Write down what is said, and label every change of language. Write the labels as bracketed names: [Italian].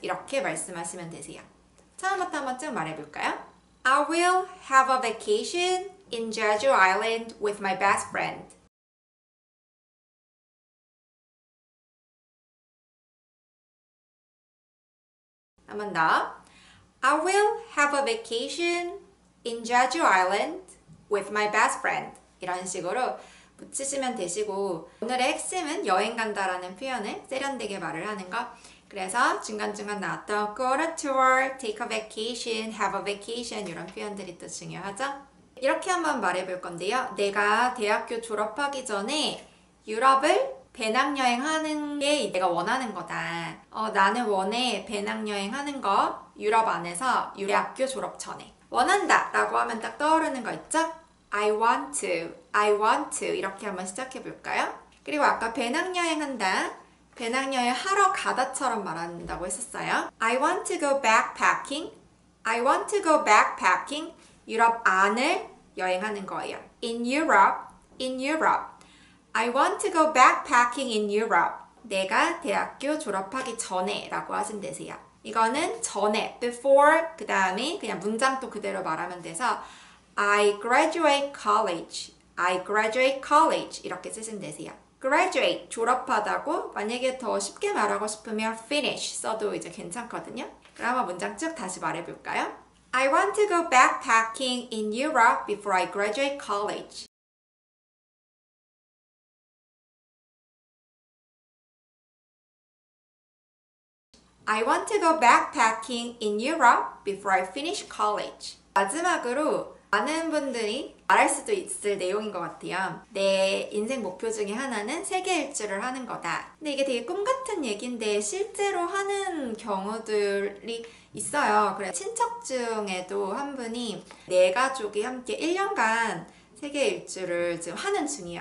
[Korean] 이렇게 말씀하시면 되세요. 처음부터 한번 쭉 말해볼까요? [English] I will have a vacation in Jeju Island with my best friend. [Korean] 한 번 더. [English] I will have a vacation in Jeju Island with my best friend. [Korean] 이런 식으로 붙이시면 되시고 오늘의 핵심은 여행 간다라는 표현을 세련되게 말을 하는 거. 그래서 중간중간 나왔던 [English] go on a tour, take a vacation, have a vacation [Korean] 이런 표현들이 또 중요하죠. 이렇게 한번 말해볼 건데요. 내가 대학교 졸업하기 전에 유럽을 배낭여행 하는 게 내가 원하는 거다. 나는 원해 배낭여행 하는 거 유럽 안에서 대학교 졸업 전에 원한다 라고 하면 딱 떠오르는 거 있죠? [English] I want to, I want to [Korean] 이렇게 한번 시작해 볼까요? 그리고 아까 배낭여행 한다. 배낭여행 하러 가다처럼 말한다고 했었어요. [English] I want to go backpacking. I want to go backpacking. [Korean] 유럽 안을 여행하는 거예요. [English] In Europe, in Europe. I want to go backpacking in Europe. [Korean] 내가 대학교 졸업하기 전에 라고 하시면 되세요. 이거는 전에, before, 그 다음에 그냥 문장 또 그대로 말하면 돼서 [English] I graduate college. I graduate college. [Korean] 이렇게 쓰시면 되세요. graduate, 졸업하다고 만약에 더 쉽게 말하고 싶으면 finish 써도 이제 괜찮거든요. 그럼 한번 문장 쭉 다시 말해볼까요? [English] I want to go backpacking in Europe before I graduate college. I want to go backpacking in Europe before I finish college. [Korean] 마지막으로 많은 분들이 말할 수도 있을 내용인 것 같아요. 내 인생 목표 중에 하나는 세계 일주를 하는 거다. 근데 이게 되게 꿈 같은 얘기인데 실제로 하는 경우들이 있어요. 그래서 친척 중에도 한 분이 네 가족이 함께 1년간 세계 일주를 지금 하는 중이에요.